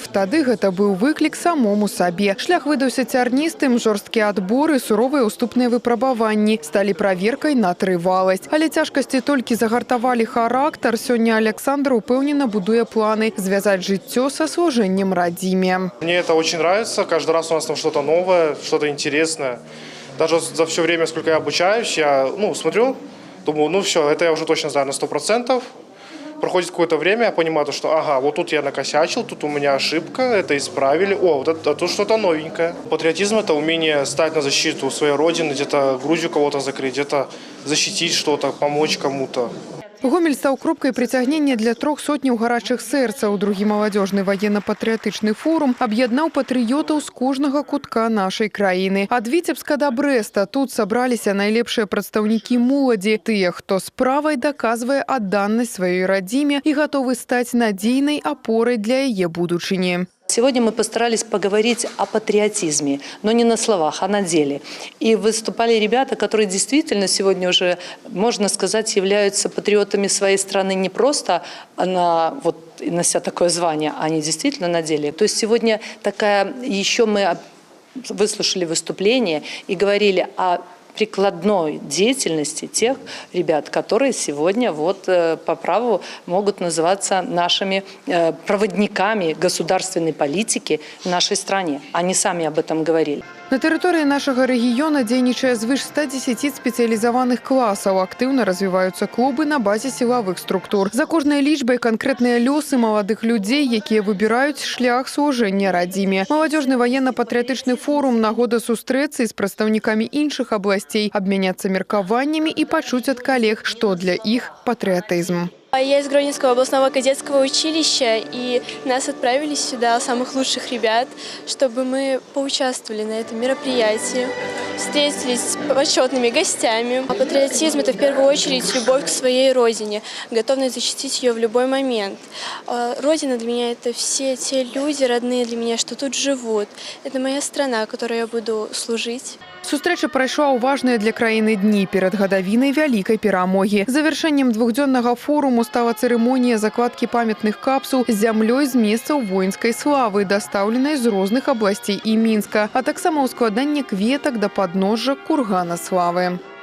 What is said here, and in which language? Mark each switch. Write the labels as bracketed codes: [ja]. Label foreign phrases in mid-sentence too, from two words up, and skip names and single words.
[be] Тады гэта быў выклік самому сабе. Шлях выдаўся цярністым, жорсткія адборы, суровыя уступныя выпрабаванні сталі праверкай на трываласць. Але цяжкасці толькі загартавалі характар. Сёння Александр упэўнена будуе планы звязаць жыццё са служэннем радзіме. [ru] Мне это очень нравится. Каждый раз у нас там что-то новое, что-то интересное. Даже за все время, сколько я обучаюсь, я смотрю, думаю, все, это я уже точно знаю на 100%. Проходит какое-то время, я понимаю, что ага, вот тут я накосячил, тут у меня ошибка, это исправили. О, вот это, тут что-то новенькое. Патриотизм – это умение стать на защиту своей родины, где-то грудью кого-то закрыть, где-то защитить что-то, помочь кому-то. [be] Гомель стаў кропкай прыцягнення для 300 гарачых сэрцаў. Другі маладзёжны ваенна-патрыятычны форум аб'яднаў патрыётаў з кожнага кутка нашай краіны. Ад Віцебска да Брэста тут сабраліся найлепшыя прадстаўнікі моладзі, тыя, хто справай даказвае адданасць сваёй радзіме і гатовы стаць надзейнай апорай для яе будучыні. [ru] Сегодня мы постарались поговорить о патриотизме, но не на словах, а на деле. И выступали ребята, которые действительно сегодня уже, можно сказать, являются патриотами своей страны не просто нося такое звание, а они действительно на деле. То есть сегодня еще мы выслушали выступление и говорили о прикладной деятельности тех ребят, которые сегодня по праву могут называться нашими проводниками государственной политики в нашей стране. Они сами об этом говорили. [be] На тэрыторыі нашага рэгіёна дзейнічае звыш 110 спецыялізаваных класаў. Актыўна развіваюцца клубы на базе сілавых структур. За кожнай лічбай канкрэтныя лёсы маладых людзей, якія выбіраюць шлях служэння радзіме. Маладзёжны ваенна-патрыятычны форум – нагода сустрэцца з прадстаўнікамі іншых абласцей, абмяняцца меркаваннямі і пачуць ад калег, што для іх патрыятызм. [ru] Я из Гродненского областного кадетского училища, и нас отправили сюда, самых лучших ребят, чтобы мы поучаствовали на этом мероприятии, встретились с почетными гостями. А патриотизм – это в первую очередь любовь к своей родине, готовность защитить ее в любой момент. Родина для меня – это все те люди, родные для меня, что тут живут. Это моя страна, которой я буду служить. [be] Сустрэча прайшла ў важныя для краіны дні перад гадавінай вялікай перамогі. Завяршэннем двухдзённага форуму стала цырымонія закладкі памятных капсул з зямлёй з месцаў воінскай славы, дастаўленай з розных абласцей і Мінска, а таксама ўскладанне кветак да падножжа кургана славы.